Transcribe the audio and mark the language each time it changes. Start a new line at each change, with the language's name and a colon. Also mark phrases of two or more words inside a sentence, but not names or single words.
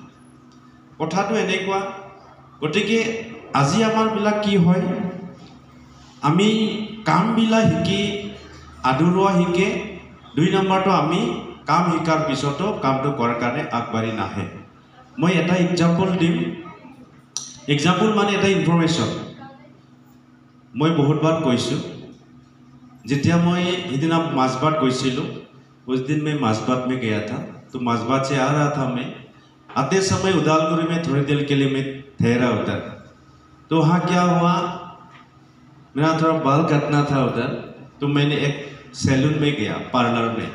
Assamese: কথাটো এনেকুৱা, গতিকে আজি আমাৰবিলাক কি হয়, আমি কামবিলাক শিকি আদৰোৱা শিকে, 2 নম্বৰটো আমি কাম শিকাৰ পিছতো কামটো কৰাৰ কাৰণে আগবাঢ়ি নাহে। মই এটা এক্সাম্পল দিম, এক্সাম্পল মানে এটা ইনফৰমেশ্যন। মই বহুতবাৰ কৈছোঁ, যেতিয়া মই সিদিনা মাছবাট গৈছিলোঁ,
Hindi: उस दिन मैं मासबात में गया था, तो मासबात से आ रहा था मैं, आते समय उदालपुर में थोड़ी देर के लिए मैं ठहरा उधर। तो वहाँ क्या हुआ, मेरा थोड़ा बाल काटना था उधर, तो मैंने एक सैलून में गया, पार्लर में।